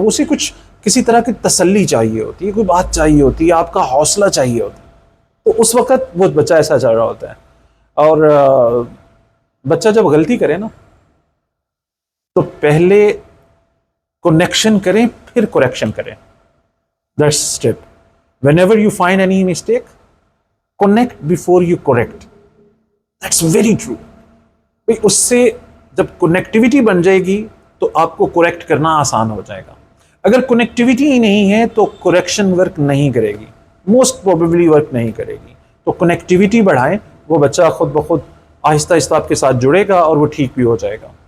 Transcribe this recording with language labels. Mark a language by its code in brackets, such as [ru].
[ur] اسے کچھ کسی طرح کی تسلی چاہیے ہوتی ہے, کوئی بات چاہیے ہوتی ہے, آپ کا حوصلہ چاہیے ہوتا ہے. تو اس وقت وہ بچہ ایسا چل رہا ہوتا ہے. اور بچہ جب غلطی کرے نا تو پہلے کنیکشن کریں, پھر کریکشن کریں. [en] That's step. Whenever you find any mistake, connect before you correct. That's very true. [ur] اس سے جب کنیکٹیوٹی بن جائے گی تو آپ کو کریکٹ کرنا آسان ہو جائے گا. اگر کنیکٹیوٹی ہی نہیں ہے تو کریکشن ورک نہیں کرے گی, موسٹ پروبیبلی ورک نہیں کرے گی. تو کنیکٹیوٹی بڑھائیں, وہ بچہ خود بخود آہستہ آہستہ آپ کے ساتھ جڑے گا اور وہ ٹھیک بھی ہو جائے گا.